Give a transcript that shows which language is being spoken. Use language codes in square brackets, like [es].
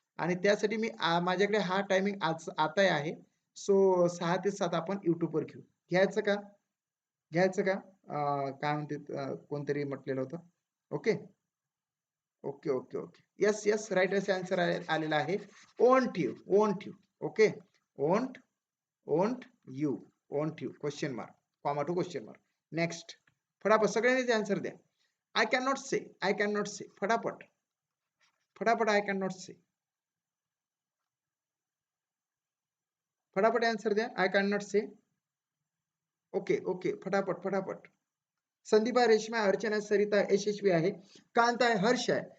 [mr] आणि त्यासाठी मी माझ्याकडे हा टायमिंग आज आता आहे. सो 6 ते 7 आपण युट्यूबवर घेऊ. घ्यायचं का? घ्यायचं का? काय म्हणते, कोणतरी म्हटलेलं होतं. Okay okay okay okay, yes yes, right असे आन्सर आलेला आहे. [en] Won't you, won't you. Okay, won't, won't you, won't you, question mark, comma to question mark. Next, [mr] फटाफट सगळ्यांनी आन्सर द्या. [en] I can not say, I can not say, फटाफट फटाफट, I can not say, [mr] फटाफट answer द्या. [en] I can not say. [mr] Okay okay, फटाफट फटाफट. संदीपा, रेश्मा, अर्चना, सरिता, यशस्वी आहे, कांत आहे, हर्ष आहे.